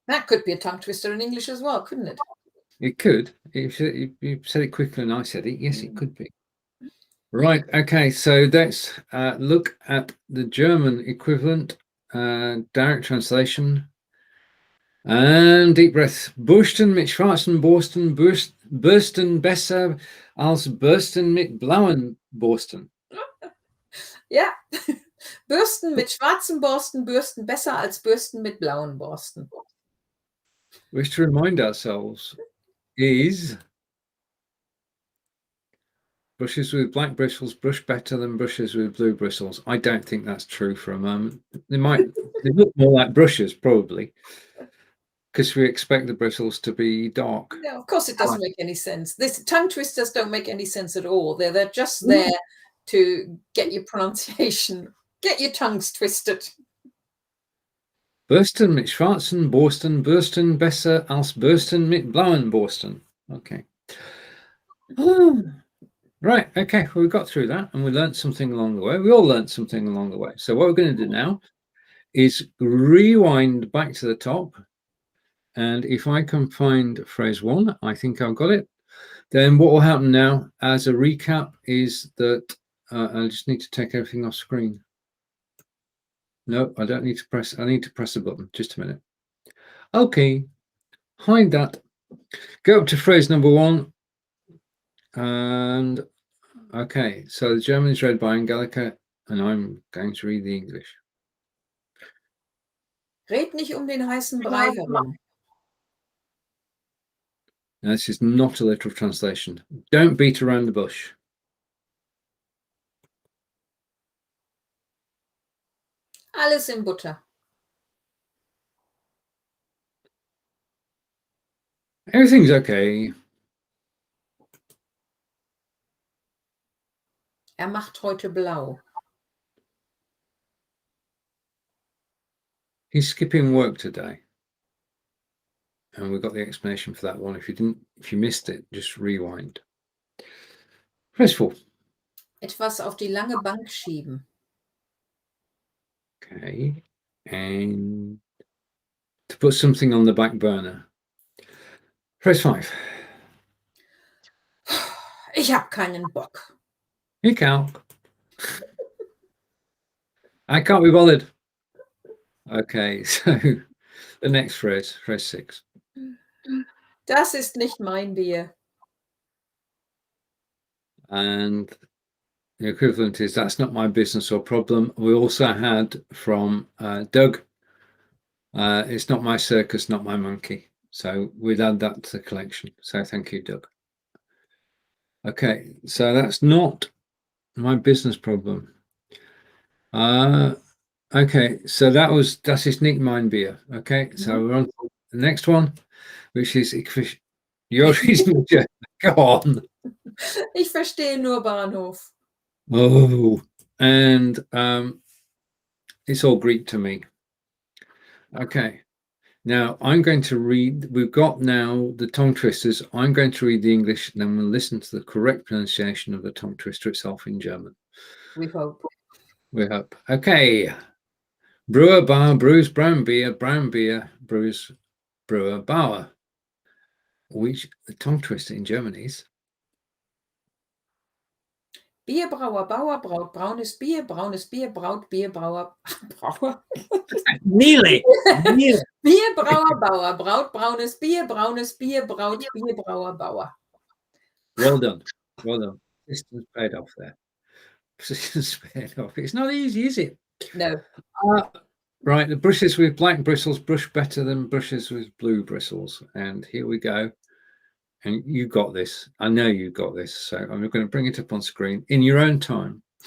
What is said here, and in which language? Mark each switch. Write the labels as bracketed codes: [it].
[en] That could be a tongue twister in English as well, couldn't it? It could. If you said it quicker than I said it, yes, it could be. Right. Okay. So let's look at the German equivalent, direct translation. And deep breath. [de] Bürsten mit schwarzen Borsten, Bürsten besser als Bürsten mit blauen Borsten. Ja. Bürsten mit schwarzen Borsten, Bürsten besser als Bürsten mit blauen Borsten. [en] Which, to remind ourselves, is brushes with black bristles brush better than brushes with blue bristles. I don't think that's true for a moment. They look more like brushes, probably, because we expect the bristles to be dark. No, of course it doesn't make any sense. This tongue twisters don't make any sense at all. They're just there to get your pronunciation, get your tongues twisted. [de] Bürsten mit schwarzen Borsten, Bürsten besser als Bürsten mit blauen Borsten. [en] Okay. Right. Okay. Well, we got through that and we learned something along the way. We all learned something along the way. So what we're going to do now is rewind back to the top. And if I can find phrase 1, I think I've got it. Then what will happen now as a recap is that I just need to take everything off screen. No, I don't need to press. I need to press a button. Just a minute. Okay. Hide that. Go up to phrase number 1. And okay, so the German is read by Angelika, and I'm going to read the English. [de] Red nicht den heißen Brei herum. [en] Now, this is not a literal translation. Don't beat around the bush. [de] Alles in Butter. [en] Everything's okay. [de] Macht heute blau. [en] He's skipping work today. And we've got the explanation for that one. If you missed it, just rewind. Phrase 4. [de] Etwas auf die lange Bank schieben. [en] Okay. And to put something on the back burner. Phrase 5. [de] Ich hab keinen Bock. [en] You can't. I can't be bothered. Okay, so the next phrase 6. [de] Das ist nicht mein Bier. [en] And the equivalent is that's not my business or problem. We also had from Doug, it's not my circus, not my monkey. So we'd add that to the collection. So thank you, Doug. Okay, so that's not my business problem. Okay, so [de] das ist nicht mein Bier. [en] Okay, so we're on to the next one, which is your reason. Go on. [de] Ich verstehe nur Bahnhof. [en] Oh, and it's all Greek to me. Okay, now I'm going to read. We've got now the tongue twisters. I'm going to read the English, and then we'll listen to the correct pronunciation of the tongue twister itself in German. We hope. We hope. Okay. Brewer Bauer brews brown beer, brews Brewer Bauer. Which the tongue twister in German is [de] Bierbrauer Bauer braut braunes Bier, braut Bierbrauer Bauer. [en] Nearly. [de] Bierbrauer Bauer braut braunes Bier, braut Bierbrauer Bauer. [en] Well done. Well done. Persistence paid off there. Persistence paid off. It's not easy, is it? No. Right, the brushes with black bristles brush better than brushes with blue bristles. And here we go. And you got this. I know you got this. So I'm going to bring it up on screen in your own time.